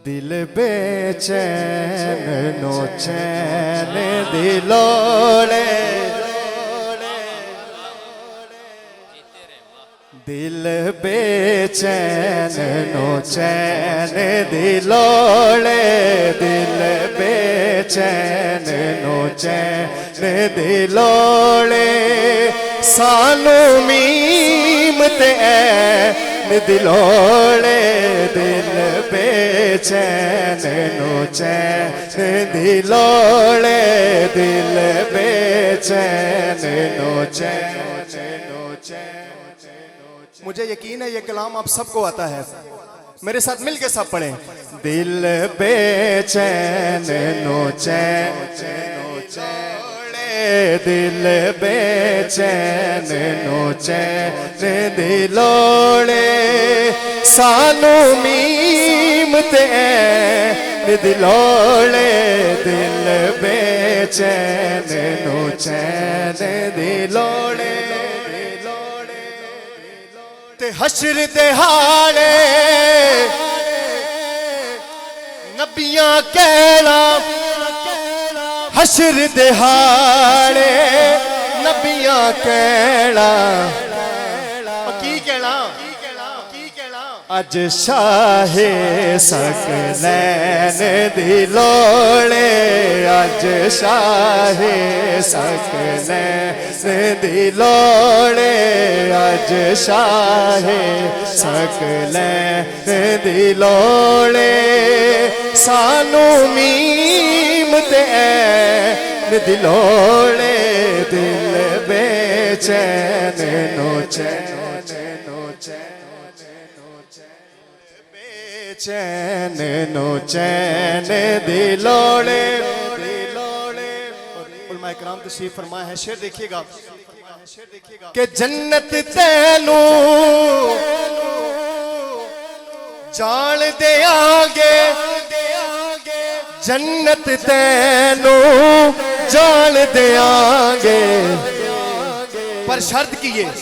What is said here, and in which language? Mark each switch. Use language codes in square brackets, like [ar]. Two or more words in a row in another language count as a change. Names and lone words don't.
[pa] دل بے چین نو چین دلوڑے دل بے چین نو چین دلوڑے دل بے چین نو چین دلوڑے سانو میم تے دلوڑے دل بے چین نو چین دلوڑے دل بے چین نو چین [ur] مجھے یقین ہے یہ کلام آپ سب کو آتا ہے، میرے ساتھ مل کے سب پڑھیں۔ [pa] دل بے چین نو چین دل بے چین نو چین دلوڑے سانو میم تے دلوڑے دل بے چین نو چین دلوڑے تے حشر دہاڑے نبیاں کہنا حشر دہاڑے نبیاں کہنا کی کہنا اج شاہ سکلین دلوڑے اج شاہ سکلین دلوڑے اج شاہ سکلین دلوڑے سانو میم تے دلوڑے دل بے چین نو چین چین نو چین دلوڑے [ur] علماء اکرام تشریف فرمائے ہیں، شعر دیکھیے گا کہ [pa] جنت تینو جان دے آگے جنت تینو جان دے آگے پر شرط کیے